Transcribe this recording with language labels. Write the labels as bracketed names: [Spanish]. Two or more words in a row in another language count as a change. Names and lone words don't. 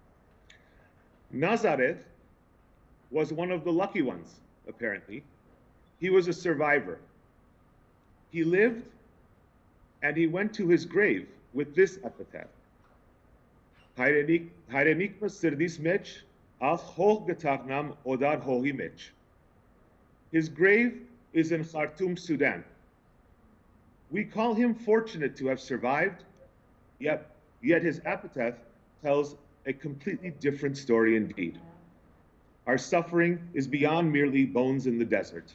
[English] Nazareth was one of the lucky ones, apparently. He was a survivor. He lived and he went to his grave with this epitaph. [Armenian] Հայրենիքս սրդիս մեջ, ախ հող գտակնամ օդար հողի մեջ. [English] His grave is in Khartoum, Sudan. We call him fortunate to have survived, yet his epitaph tells a completely different story indeed. Our suffering is beyond merely bones in the desert.